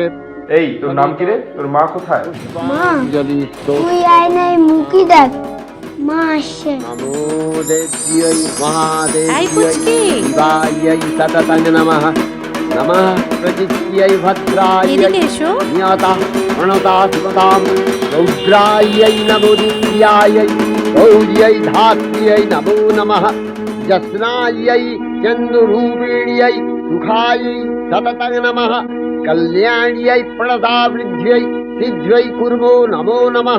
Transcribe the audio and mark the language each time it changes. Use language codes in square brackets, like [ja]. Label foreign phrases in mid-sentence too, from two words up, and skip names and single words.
[bn] এই, তোর নাম কি রে? তোর মা কোথায়? মা, জলিত তুই আয়নায় মুখই দেখ, মা আসছে। [sa] নমো দেব্যৈ [bn] এই [sa] মহাদেব্যৈ [bn] পুচকি, [sa] শিবাयै সততং নমঃ। নমঃ প্রচিত্यै ভদ্রাयै [bn] এদিকে এসো। [sa] নিয়তঃ প্রণতাস্মতাম রৌদ্রাयै নমো দিব্যাयै গৌর্यै ধাত্র্यै নমো নমঃ। যস্নাयै চন্দুরূপিণ্यै সুখাयै সততং নমঃ। কল্যাণ্यै প্রদাবৃদ্ধ্यै সিদ্ধ্यै কুর্মো নমো নমঃ।